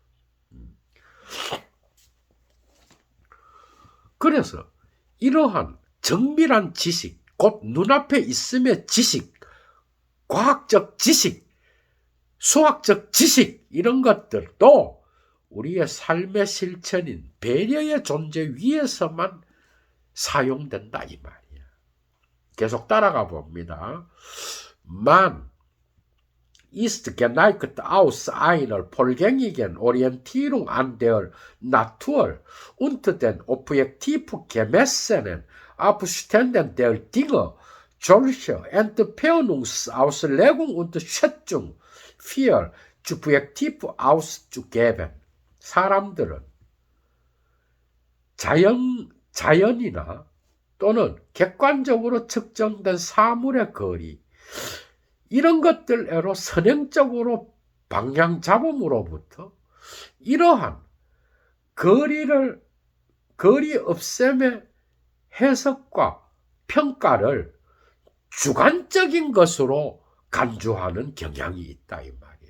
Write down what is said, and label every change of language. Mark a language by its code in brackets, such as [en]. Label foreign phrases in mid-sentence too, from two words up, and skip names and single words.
[ko] 그래서 이러한 정밀한 지식, 곧 눈앞에 있음의 지식, 과학적 지식, 수학적 지식 이런 것들도 우리의 삶의 실천인 배려의 존재 위에서만 사용된다 이 말이야. 계속 따라가 봅니다. [de] Man ist geneigt aus einer vollgängigen Orientierung an der Natur und den objektiv gemessenen Abständen der Dinge solche Entfernungsauslegung und Schätzung für subjektiv auszugeben. [ko] 사람들은 자연이나 또는 객관적으로 측정된 사물의 거리 이런 것들로 선행적으로 방향 잡음으로부터 이러한 거리 없앰의 해석과 평가를 주관적인 것으로 간주하는 경향이 있다 이 말이야.